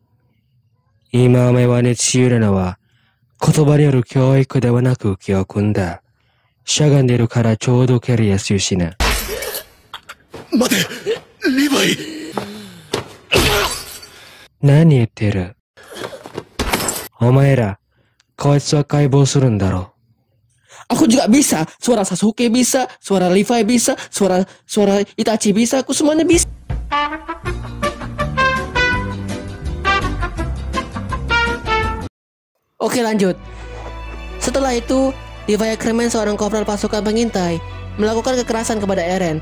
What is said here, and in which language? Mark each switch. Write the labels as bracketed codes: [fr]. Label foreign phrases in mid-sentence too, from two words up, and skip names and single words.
[ja] 今お前はねちゆるのは、言葉による教育ではなく教訓だ。しゃがんでるからちょうど蹴りやすいしな。待て、リヴァイ。何言ってる？お前ら、こいつは解剖するんだろ。 [id] Aku juga bisa, suara Sasuke bisa, suara Levi bisa, suara Itachi bisa, aku semuanya bisa. Oke lanjut. Setelah itu, Levi Ackerman seorang kopral pasukan pengintai melakukan kekerasan kepada Eren.